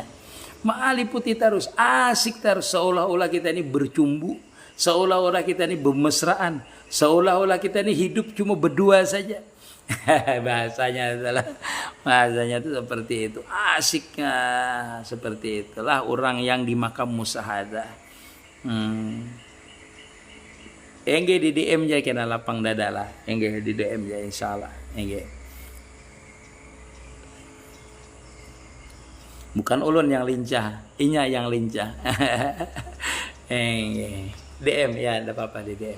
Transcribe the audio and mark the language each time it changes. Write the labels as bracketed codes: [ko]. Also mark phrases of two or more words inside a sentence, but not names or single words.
[id] Ma'aliputi terus, asik terus, seolah-olah kita ini bercumbu, seolah-olah kita ini bermesraan, seolah-olah kita ini hidup cuma berdua saja. bahasanya itu seperti itu, asiknya seperti itulah orang yang di makam musyahadah. [bjn] Engge di DM aja kena lapang dada lah, engge di DM aja insyaallah, engge. Bukan ulun yang lincah, inya yang lincah. Engge DM ya, ada apa-apa di DM.